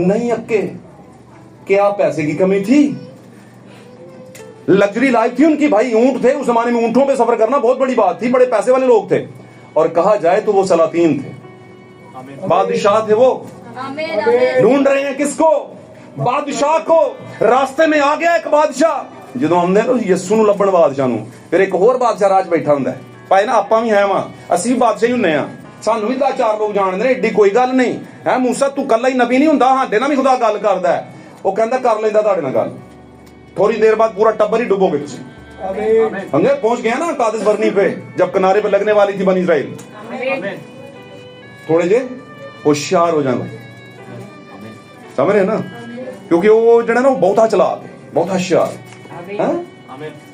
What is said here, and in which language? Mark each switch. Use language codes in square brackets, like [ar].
[hi] नहीं अक्के, क्या पैसे की कमी थी? लग्जरी लाइफ थी उनकी भाई, ऊंट थे उस जमाने में। ऊंटों पे सफर करना बहुत बड़ी बात थी, बड़े पैसे वाले लोग थे। और कहा जाए तो वो सलातीन थे, बादशाह थे। वो ढूंढ रहे हैं किसको? बादशाह को। रास्ते में आ गया एक बादशाह। [pa] ਜਦੋਂ ਆਉਂਦੇ ਨਾ ਯਿਸੂ ਨੂੰ ਲੱਭਣ ਬਾਦਸ਼ਾਹ ਨੂੰ, ਫਿਰ ਇੱਕ ਹੋਰ ਬਾਦਸ਼ਾਹ ਰਾਜ ਬੈਠਾ ਹੁੰਦਾ ਹੈ। ਭਾਈ ਨਾ ਆਪਾਂ ਵੀ ਹੈ ਵਾਂ, ਅਸੀਂ ਵੀ ਬਾਦਸ਼ਾਹ ਹੀ ਹੁੰਨੇ ਆ, ਸਾਨੂੰ ਵੀ 10-4 ਲੋਕ ਜਾਣਦੇ ਨੇ, ਏਡੀ ਕੋਈ ਗੱਲ ਨਹੀਂ ਹੈ। ਮੂਸਾ ਤੂੰ ਕੱਲਾ ਹੀ ਨਬੀ ਨਹੀਂ ਹੁੰਦਾ, ਸਾਡੇ ਨਾਲ ਵੀ ਖੁਦਾ ਗੱਲ ਕਰਦਾ ਹੈ। ਉਹ ਕਹਿੰਦਾ ਕਰ ਲੈਂਦਾ ਤੁਹਾਡੇ ਨਾਲ ਗੱਲ। [hi] थोड़ी देर बाद पूरा टब्बर ही डुबोगे तुझे। समझे? पहुंच गया ना कादिश बरनी पे, जब किनारे पे लगने वाली थी बनी इस्राइल। थोड़े जे होशियार हो जाना, समझ रहे ना? क्योंकि वो जो है ना, वो बहुत चलाक है, बहुत होशियार।